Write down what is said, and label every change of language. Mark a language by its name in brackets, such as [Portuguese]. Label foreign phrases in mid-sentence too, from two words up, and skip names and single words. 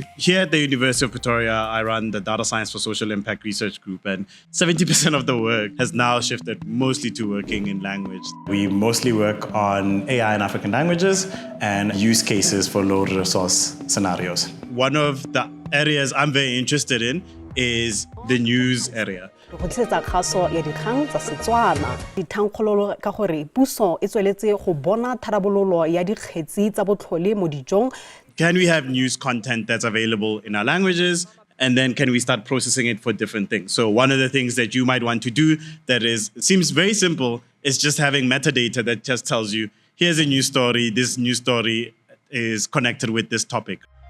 [English] Here at the University of Pretoria, I run the Data Science for Social Impact Research Group, and 70% of the work has now shifted mostly to working in language. We mostly work on AI in African languages and use cases for low resource scenarios. One of the areas I'm very interested in is the news area. [Tswana] Go tlisetsa kgaso ya dikgang tsa Setswana dithankgololo ka gore puso e tsweletse go bona tharabololo ya dikgetsi tsa botlhole mo dijong. [English] Can we have news content that's available in our languages? And then can we start processing it for different things? So one of the things that you might want to do that seems very simple is just having metadata that just tells you, here's a news story, this news story is connected with this topic.